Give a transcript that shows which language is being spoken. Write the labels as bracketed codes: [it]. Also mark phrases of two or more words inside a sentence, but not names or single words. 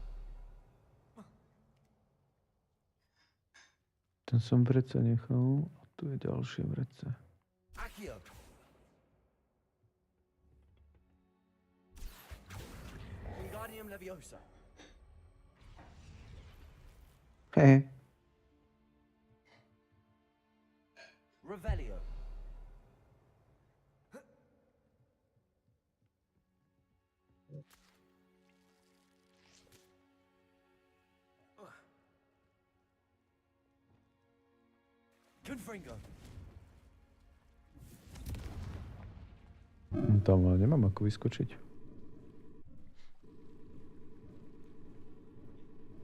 [sk] Ten som vrece nechal a tu je ďalšie vrece. Accio. Wingardium Leviosa. Hehe. Revelio. Confringo. Tam nemám ako vyskočiť.